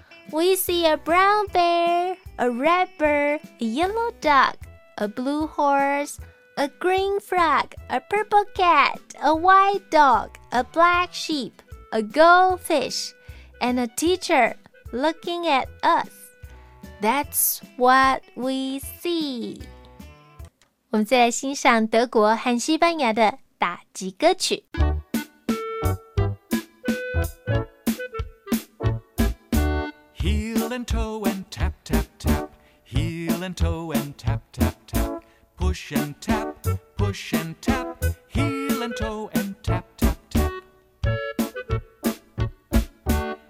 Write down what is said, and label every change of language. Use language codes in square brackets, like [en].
[en] We see a brown bear, a red bird, a yellow duck, a blue horse, a green frog, a purple cat, a white dog, a black sheep, a goldfish, and a teacher looking at us. That's what we see. [zh] 我们再来欣赏德国和西班牙的打击歌曲。 [en] Heel and toe and tap, tap, tap. Heel and toe and tap, tap, tap. Push and tap, push and tap. Heel and toe and tap, tap, tap.